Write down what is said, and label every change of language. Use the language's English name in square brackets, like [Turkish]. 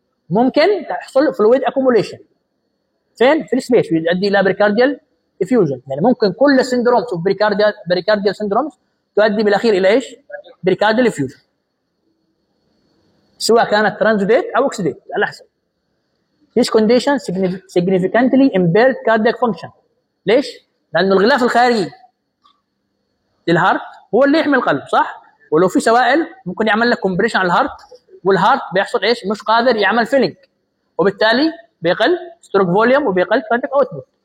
[Arabic] ممكن تحصل فلويد اكوموليشن فين؟ في السبيس يؤدي الى بريكارديال ديفيوجن. يعني ممكن كل سيندروم في بريكارديا بريكارديا سيندرومز تؤدي بالاخير الى ايش؟ بريكارديال ديفيوجن سواء كانت ترانزيت او اوكسيديت على حسب. [English] This condition significantly impaired cardiac function. [Arabic] ليش؟ لان الغلاف الخارجي للهارت هو اللي يحمي القلب صح؟ ولو في سوائل ممكن يعمل لك كومبريشن على الهارت والهارت بيحصل ايش؟ مش قادر يعمل فيلينج وبالتالي بيقل ستروك فوليوم وبيقل كارديك اوتبوت.